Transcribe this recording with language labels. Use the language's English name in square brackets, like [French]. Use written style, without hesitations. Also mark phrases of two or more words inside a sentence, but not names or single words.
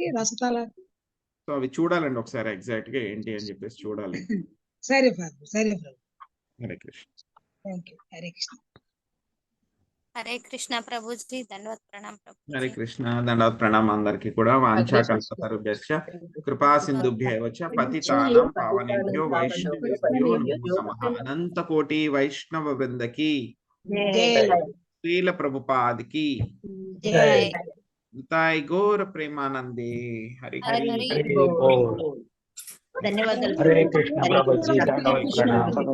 [Telugu] సో అవి చూడాలండి ఒకసారి ఎగ్జాక్ట్ గా ఏంటి అని చెప్పేసి చూడాలి. సరే ప్రభు, సరే ప్రభు. హరే కృష్ణ. [English] Thank you. [Telugu] హరే కృష్ణ. హరే కృష్ణ ప్రభుజీ, దండవత్ ప్రణాం ప్రభు. హరే కృష్ణ, దండవత్ ప్రణాం అందరికి కూడా. [Sanskrit] వాంఛాకల్పతరుభ్యశ్చ కృపా సింధుభ్యైవ చ పతితానాం పావనేభ్యో వైష్ణవేభ్యో నమో నమః. [Telugu] అనంత కోటి వైష్ణవ వృందకి శ్రీల ప్రభుపాదికి నితాయ్ గౌర ప్రేమానందే. హరి హరి ధన్యవాదాలు. హరే కృష్ణ ప్రభుజీ, దండవత్ ప్రణాం.